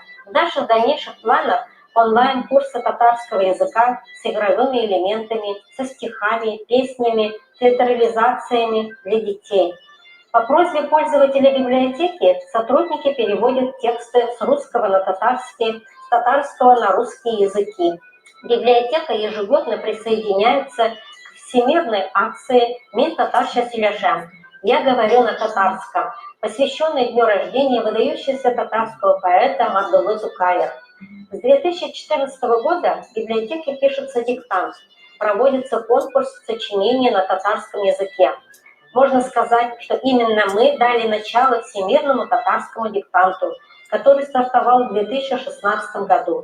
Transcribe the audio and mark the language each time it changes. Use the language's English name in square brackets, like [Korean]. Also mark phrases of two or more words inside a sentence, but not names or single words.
[Russian] В наших дальнейших планах онлайн-курсы татарского языка с игровыми элементами, со стихами, песнями, театрализациями для детей. По просьбе пользователей библиотеки сотрудники переводят тексты с русского на татарский, с татарского на русские языки. Библиотека ежегодно присоединяется к всемирной акции «Мен татарша сөйләшәм». Я говорю на татарском, посвященной дню рождения выдающегося татарского поэта Абдуллы Тукая. С 2014 года в библиотеке пишется диктант, проводится конкурс сочинений на татарском языке. Можно сказать, что именно мы дали начало всемирному татарскому диктанту, который стартовал в 2016 году.